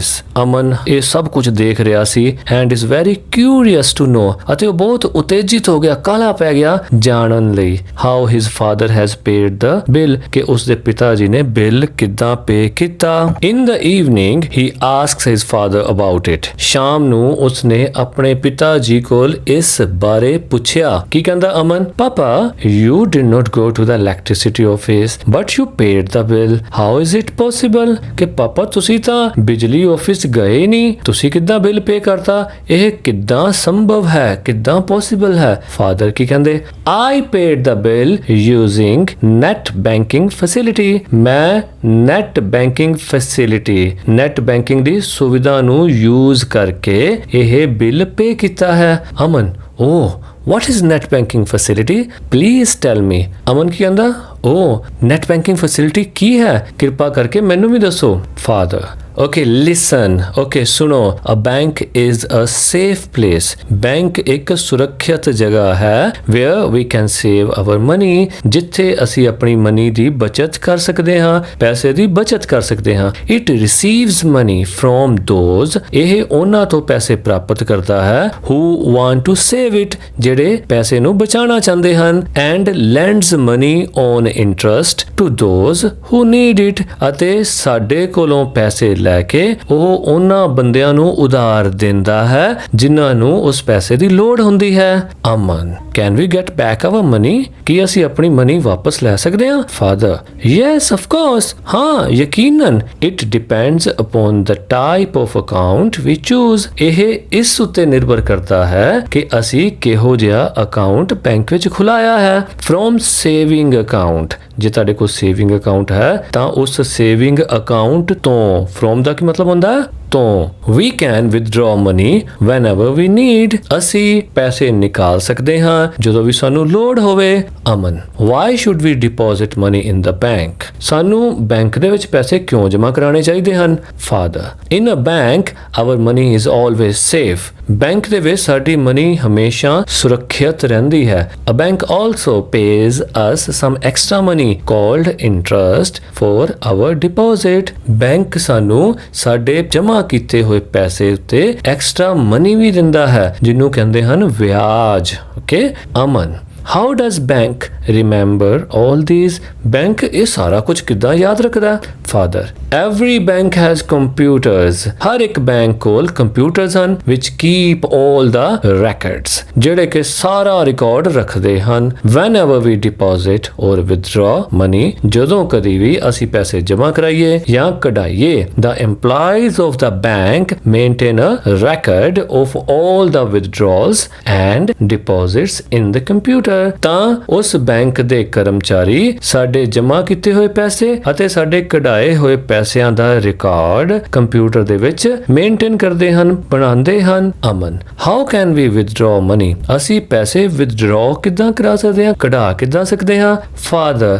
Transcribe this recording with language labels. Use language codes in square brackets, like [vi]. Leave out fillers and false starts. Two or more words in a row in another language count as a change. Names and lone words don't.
[pa] ਅਮਨ ਇਹ ਸਭ ਕੁਝ ਦੇਖ ਰਿਹਾ ਸੀ [en] and is very curious to know, [pa] ਅਤੇ ਉਹ ਬਹੁਤ ਉਤੇਜਿਤ ਹੋ ਗਿਆ, ਕਾਹਲਾ ਪੈ ਗਿਆ ਜਾਣਨ ਲਈ [en] how his father has paid the bill, [pa] ਕਿ ਉਸ ਦੇ ਪਿਤਾ ਜੀ ਨੇ ਬਿੱਲ ਕਿੱਦਾਂ ਪੇ ਕੀਤਾ। [en] In the evening he asks his father about it. [pa] ਸ਼ਾਮ ਨੂੰ ਉਸਨੇ ਆਪਣੇ ਪਿਤਾ ਜੀ ਕੋਲ ਇਸ ਬਾਰੇ ਪੁੱਛਿਆ। ਕੀ ਕਹਿੰਦਾ ਅਮਨ? ਪਾਪਾ, [en] you did not go to the electricity office but you paid the bill. How is it possible? [pa] ਕਿ ਪਾਪਾ ਤੁਸੀਂ ਤਾਂ ਬਿਜਲੀ ਆਫਿਸ ਗਏ ਨਹੀਂ, ਤੁਸੀਂ ਕਿੱਦਾਂ ਬਿੱਲ ਪੇ ਕਰਤਾ? ਇਹ ਕਿੱਦਾਂ ਸੰਭਵ ਹੈ, ਕਿੱਦਾਂ ਪੋਸੀਬਲ ਹੈ? ਫਾਦਰ ਕੀ ਕਹਿੰਦੇ? [en] I paid the bill using net banking facility. [pa] ਮੈਂ [en] net banking facility, net banking [pa] ਦੀ ਸੁਵਿਧਾ ਨੂੰ ਯੂਜ਼ ਕਰਕੇ ਇਹ ਬਿੱਲ ਪੇ ਕੀਤਾ ਹੈ। ਅਮਨ, ਓਹ, [en] what is net banking facility? Please tell me. [pa] ਅਮਨ ਕੀ ਕਹਿੰਦਾ? ਓ, [en] net banking facility [pa] ਕੀ ਹੈ? ਕਿਰਪਾ ਕਰਕੇ ਮੈਨੂੰ ਵੀ ਦੱਸੋ। ਫਾਦਰ, [en] okay, listen. Okay, ਸੁਣੋ। A bank is a safe place. [pa] ਬੈਂਕ ਇੱਕ ਸੁਰੱਖਿਅਤ ਜਗ੍ਹਾ ਹੈ [en] where we can save our money. [pa] ਜਿੱਥੇ ਅਸੀਂ ਆਪਣੀ ਮਨੀ ਦੀ ਬਚਤ ਕਰ ਸਕਦੇ ਹਾਂ, ਪੈਸੇ ਦੀ ਬਚਤ ਕਰ ਸਕਦੇ ਹਾਂ। [en] It receives money from those. [pa] ਇਹ ਉਹਨਾਂ ਤੋਂ ਪੈਸੇ ਪ੍ਰਾਪਤ ਕਰਦਾ ਹੈ [en] who want to save it. [pa] ਜਿਹੜੇ ਪੈਸੇ ਨੂੰ ਬਚਾਉਣਾ ਚਾਹੁੰਦੇ ਹਨ। [en] And lends money on interest to those who need it. [pa] ਅਤੇ ਸਾਡੇ ਕੋਲੋਂ ਪੈਸੇ ਲੈ ਕੇ ਉਹ ਉਹਨਾਂ ਬੰਦਿਆਂ ਨੂੰ ਉਧਾਰ ਦਿੰਦਾ ਹੈ ਜਿਨ੍ਹਾਂ ਨੂੰ ਉਸ ਪੈਸੇ ਦੀ ਲੋੜ ਹੁੰਦੀ ਹੈ। ਅਮਨ, [en] can we get back our money? [pa] ਕੀ ਅਸੀਂ ਆਪਣੀ ਮਨੀ ਵਾਪਸ ਲੈ ਸਕਦੇ ਹਾਂ? [en] Father, yes of course, [pa] ਹਾਂ ਯਕੀਨਨ। [en] It depends upon the type of account we choose. [pa] ਇਹ ਇਸ ਉੱਤੇ ਨਿਰਭਰ ਕਰਦਾ ਹੈ ਕਿ ਅਸੀਂ ਕਿਹੋ ਜਿਹਾ ਅਕਾਊਂਟ ਬੈਂਕ ਵਿੱਚ ਖੁਲਾਇਆ ਹੈ। [en] from saving account, [pa] ਜੇ ਤੁਹਾਡੇ ਕੋਲ [en] saving account [pa] ਹੈ ਤਾਂ ਉਸ [en] saving account [pa] ਤੋਂ, ਫਰੋਮ ਦਾ ਕੀ ਮਤਲਬ ਹੁੰਦਾ? ਤੋਂ [en] we can withdraw money whenever we need [pa] ਅਸੀਂ ਪੈਸੇ ਨਿਕਾਲ ਸਕਦੇ ਹਾਂ ਜਦੋਂ ਵੀ ਸਾਨੂੰ ਲੋੜ ਹੋਵੇ ਅਮਨ [en] why should we deposit money in the bank [pa] ਸਾਨੂੰ ਬੈਂਕ ਦੇ ਵਿੱਚ ਪੈਸੇ ਕਿਉਂ ਜਮ੍ਹਾਂ ਕਰਾਉਣੇ ਚਾਹੀਦੇ ਹਨ [en] father in a bank our money is always safe [pa] ਬੈਂਕ ਦੇ ਵਿੱਚ ਸਾਡੀ ਮਨੀ ਹਮੇਸ਼ਾ ਸੁਰੱਖਿਅਤ ਰਹਿੰਦੀ ਹੈ [en] a bank also pays us some extra money called interest for our deposit [pa] ਬੈਂਕ ਸਾਨੂੰ ਸਾਡੇ ਜਮ੍ਹਾਂ ਕੀਤੇ ਹੋਏ ਪੈਸੇ ਉੱਤੇ [en] extra money [pa] ਵੀ ਦਿੰਦਾ ਹੈ ਜਿਹਨੂੰ ਕਹਿੰਦੇ ਹਨ ਵਿਆਜ ਓਕੇ ਅਮਨ [en] How does bank remember all these? [pa] Bank ਇਹ ਸਾਰਾ ਕੁਝ ਕਿੱਦਾਂ ਯਾਦ ਰੱਖਦਾ? [en] Father, every bank has computers. [pa] ਹਰ ਇੱਕ ਬੈਂਕ ਕੋਲ ਕੰਪਿਊਟਰਸ ਹਨ [en] which keep all the records. [pa] ਜਿਹੜੇ ਕਿ ਸਾਰਾ ਰਿਕਾਰਡ ਰੱਖਦੇ ਹਨ. [en] Whenever we deposit or withdraw money, [pa] ਜਦੋਂ ਕਦੀ ਵੀ ਅਸੀਂ ਪੈਸੇ ਜਮ੍ਹਾਂ ਕਰਾਈਏ ਜਾਂ ਕਢਾਈਏ, [en] the employees of the bank maintain a record of all the withdrawals and deposits in the computer. [pa] ਤਾਂ ਉਸ ਬੈਂਕ ਦੇ ਕਰਮਚਾਰੀ ਸਾਡੇ ਜਮ੍ਹਾਂ ਕੀਤੇ ਹੋਏ ਪੈਸੇ ਅਤੇ ਸਾਡੇ ਕਢਾਏ ਹੋਏ ਪੈਸਿਆਂ ਦਾ ਰਿਕਾਰਡ ਕੰਪਿਊਟਰ ਦੇ ਵਿੱਚ ਮੇਨਟੇਨ ਕਰਦੇ ਹਨ ਬਣਾਉਂਦੇ ਹਨ ਅਮਨ [en] how can we withdraw money [pa] ਅਸੀਂ ਪੈਸੇ ਵਿਦਡਰਾ ਕਿੱਦਾਂ ਕਰਾ ਸਕਦੇ ਹਾਂ ਕਢਾ ਕਿੱਦਾਂ ਸਕਦੇ ਹਾਂ ਫਾਦਰ